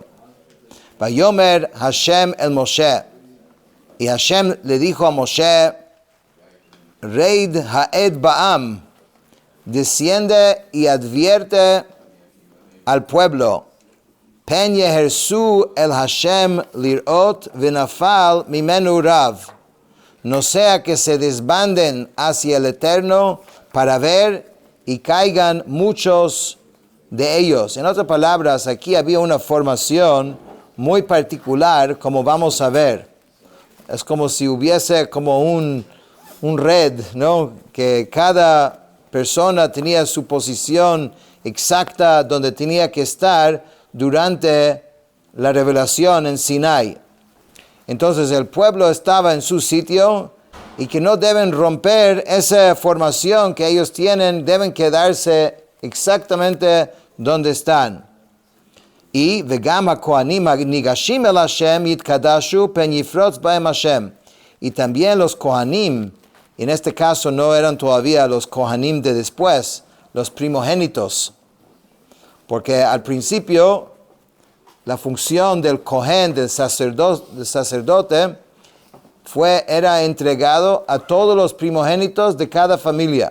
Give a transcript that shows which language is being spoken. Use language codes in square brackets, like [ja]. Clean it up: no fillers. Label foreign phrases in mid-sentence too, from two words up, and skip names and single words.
[he] ויאמר השם אל משה, [es] y Hashem le dijo a Moshe: [he] רד העד בעם, [es] desciende y advierte al pueblo. [he] פן יהרסו אל השם לראות ונפל ממנו רב. [es] No sea que se desbanden hacia el Eterno para ver y caigan muchos de ellos. En otras palabras, aquí había una formación muy particular, como vamos a ver. Es como si hubiese como un red, ¿no? Que cada persona tenía su posición exacta donde tenía que estar durante la revelación en Sinai. Entonces el pueblo estaba en su sitio y que no deben romper esa formación que ellos tienen, deben quedarse exactamente donde están. [he] Y וגם הכהנים נגשים אל השם יתקדשו פן יפרץ בהם השם. [es] Y también los kohanim, en este caso no eran todavía los kohanim de después, los primogénitos. Porque al principio la función del kohen, del sacerdote, era entregado a todos los primogénitos de cada familia.